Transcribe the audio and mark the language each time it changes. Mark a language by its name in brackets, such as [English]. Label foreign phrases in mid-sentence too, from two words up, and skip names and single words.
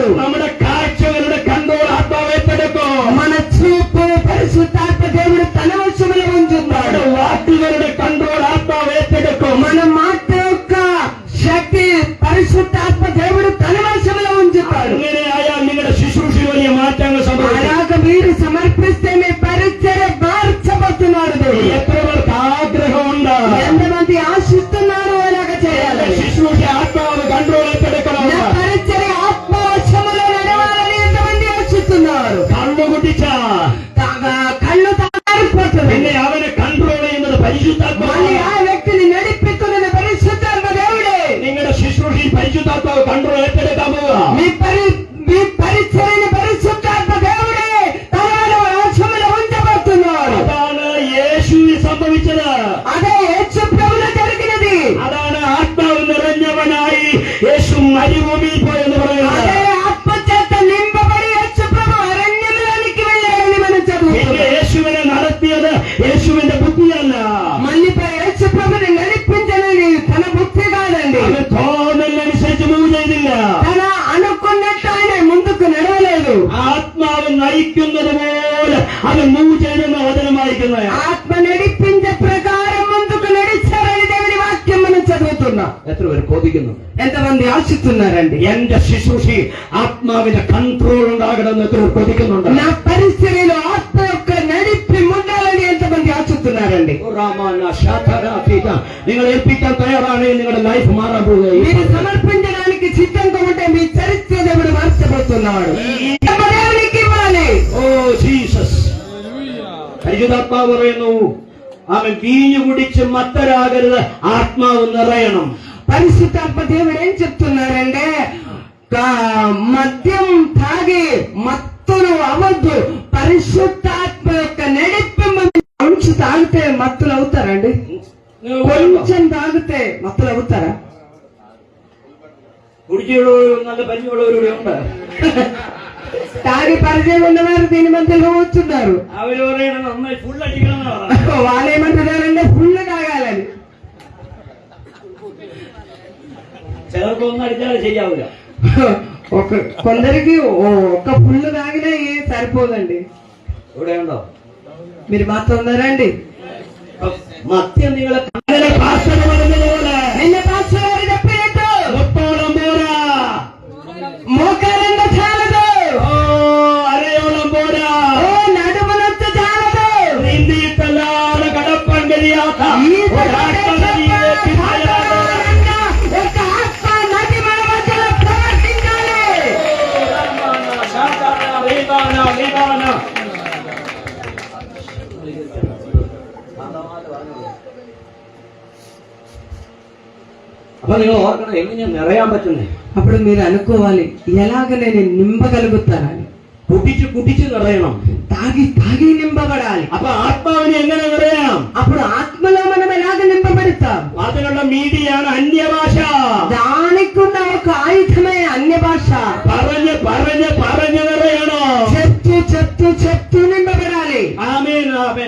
[Malayalam] നമ്മുടെ കാഴ്ചകളുടെ കൺട്രോൾ ആത്മാവ് ഏറ്റെടുക്കും. [Telugu] మన చూపు పరిశుద్ధాత్మ దేవుడు తన వశములో ఉంచుతాడు. [Malayalam] നമ്മുടെ വാക്കുകളുടെ കൺട്രോൾ ആത്മാവ് ഏറ്റെടുക്കും. [Telugu] మన మాట యొక్క శక్తి పరిశుద్ధాత్మ దేవుడు తన వశములో ఉంచుతాడు. [Malayalam] അങ്ങനെ ആയാൽ നിങ്ങളുടെ ശുശ്രൂഷയിൽ വലിയ മാറ്റങ്ങൾ സംഭവിക്കും. [Telugu] అలాగ మీరు సమర్పిస్తే మీ పరిచర్య మార్చబోతున్నాడు దేవుడు. [Malayalam] എത്ര പേർക്ക് ആഗ്രഹമുണ്ട് [Telugu] ఎంతమంది ఆశిస్తున్నారు అలాగ చేయాలని? [Malayalam] ശുശ്രൂഷ ആത്മാവ് കൺട്രോൾ ഏറ്റെടുക്കണം. [Telugu] నా పరిచర్య ఆత్మవశములో నడవాలని ఎంతమంది ఆశిస్తున్నారు? [Malayalam] കണ്ണു കുട്ടിച്ച [Telugu] కళ్ళు తారిపోతుంది. [Malayalam] പിന്നെ അവനെ കൺട്രോൾ ചെയ്യുന്നത് [Telugu] మళ్ళీ [Malayalam] പരിശുദ്ധാത്മാവ്. [Telugu] ఆ వ్యక్తిని నడిపిస్తున్నది పరిశుద్ధాత్మ దేవుడే. [Malayalam] നിങ്ങളുടെ ശുശ്രൂഷയിൽ പരിശുദ്ധാത്മാവ് കൺട്രോൾ ഏറ്റെടുക്കാൻ പോവുക. [Telugu] మీ పరిచర్యని పరిశుద్ధాత్మ దేవుడే తన వశములో ఉంచబోతున్నాడు. [Malayalam] അതാണ് യേശുവിൽ സംഭവിച്ചത്. [Telugu] అదే యేసు ప్రభువులో జరిగినది. [Malayalam] അതാണ് ആത്മാവ് നിറഞ്ഞവനായി യേശു മരുഭൂമിയിൽ പോയെന്ന് [Telugu] అదే [Malayalam] പറയുന്നത്. [Telugu] ఆత్మ చేత నింపబడి యేసు ప్రభు అరణ్యంలోనికి వెళ్ళాడని మనం [Malayalam] പിന്നെ [Telugu] చదువుతున్నాం. [Malayalam] യേശുവിനെ നടത്തിയത് യേശുവിന്റെ ബുദ്ധിയല്ല. [Telugu] మళ్ళీ యేసు ప్రభుని నడిపించలేని తన బుద్ధి కాదండి. [Malayalam] അവൻ തോന്നലിനനുസരിച്ച് മൂവ് ചെയ്തില്ല. [Telugu] తన అనుకున్నట్టు ఆయన ముందుకు నడవలేదు. [Malayalam] ആത്മാവ് നയിക്കുന്നത് പോലെ അവൻ മൂവ് ചെയ്തെന്ന് വചനം വായിക്കുന്നത്. [Telugu] ఆత్మ నడిపించే ప్రకారం ముందుకు నడిచారని దేవుని వాక్యం మనం చదువుతున్నాం. [Malayalam] എത്ര പേര് കൊതിക്കുന്നു? [Telugu] ఎంతమంది ఆశిస్తున్నారండి? [Malayalam] എന്റെ ശുശ്രൂഷയിൽ ആത്മാവിന്റെ കൺട്രോൾ ഉണ്ടാകണമെന്ന് എത്ര പേർ കൊതിക്കുന്നുണ്ട്? [Telugu] నా పరిస్థితిలో ఆత్మ యొక్క నడిపి ఉండాలని ఎంతమంది ఆశిస్తున్నారండి? [Malayalam] നിങ്ങൾ ഏൽപ്പിക്കാൻ തയ്യാറാണെങ്കിൽ നിങ്ങളുടെ ലൈഫ് മാറാൻ പോവുകയും [Telugu] మీరు సమర్పించడానికి సిద్ధంగా ఉంటే మీ చరిత్ర దేవుడు మార్చబోతున్నాడు. దేవునికి ఇవ్వాలి. [Malayalam] ഓ ജീസസ്. പരിശുദ്ധാത്മാവ് പറയുന്നു, അവൻ വീഞ്ഞു കുടിച്ച് മത്തരാകരുത്, ആത്മാവ് നിറയണം. [Telugu] పరిశుద్ధాత్మ దేవుడు ఏం చెప్తున్నారంటే మద్యం తాగి మత్తులు అవ్వద్దు, పరిశుద్ధాత్మ యొక్క నడిపింపు. కొంచెం తాగితే మత్తులు అవుతారండి? కొంచెం తాగితే మత్తులు అవుతారా? [Malayalam] കുടിച്ചുള്ളവരും നല്ല പരിചയമുള്ളവരും ഉണ്ട്. [Telugu] తాగి పరిచయం ఉన్నవారు దీని మధ్యలో కూర్చున్నారు. [Malayalam] അവര് പറയണം നന്നായി ഫുൾ അടിക്കണം എന്നാ പറയുന്നത്. [Telugu] వాళ్ళేమంటున్నారంటే ఫుల్ తాగాలని. [Malayalam] ചിലർക്കൊന്നും അടിച്ചാലും ശരിയാവില്ല. [Telugu] కొందరికి ఒక్క ఫుల్ తాగినా ఏం సరిపోదండి. [Malayalam] ഇവിടെ ഉണ്ടോ? [Telugu] మీరు మాతో ఉన్నారండి? [Malayalam] മദ്യം നിങ്ങളെ കണ്ണിലെ ഭാഷകൾ പറഞ്ഞതുപോലെ [Telugu] నిన్న పాస్టర్ గారు చెప్పినట్టు [Malayalam] മുട്ടോളം പോരാ, [Telugu] మోకాలంత చాలదు, [Malayalam] ഓ അരയോളം പോരാ, [Telugu] ఓ నడుమునంత చాలదు. [Malayalam] നീന്തിയിട്ടല്ലാതെ കടപ്പാൻ കഴിയാത്ത [Telugu] ఈ [Malayalam] ഒരാത്മനദിയിലേക്ക് തയ്യാറാകണം. [Telugu] ఒక ఆత్మ నది మన మధ్యలో ప్రవర్తించాలి. [Malayalam] അപ്പൊ നിങ്ങൾ ഓർക്കണം, എങ്ങനെയാ നിറയാൻ പറ്റുന്നേ? [Telugu] అప్పుడు మీరు అనుకోవాలి, ఎలాగ నేను నింపగలుగుతానని. [Malayalam] കുടിച്ച് കുടിച്ച് നിറയണം. [Telugu] తాగి తాగి నింపబడాలి. [Malayalam] അപ്പൊ ആത്മാവിനെ എങ്ങനെ നിറയാം? [Telugu] అప్పుడు ఆత్మలో మనం ఎలాగ నింపబడి చెప్తాం. [Malayalam] അതിനുള്ള മീഡിയാണ് അന്യഭാഷ. [Telugu] దానికున్న ఒక ఆయుధమే అన్య భాష. [Malayalam] പറഞ്ഞു പറഞ്ഞു പറഞ്ഞു പറയണോ? [Telugu] చెప్తూ చెప్తూ చెప్తూ నింపబడాలి. [Malayalam] ആമേൻ ആമേൻ.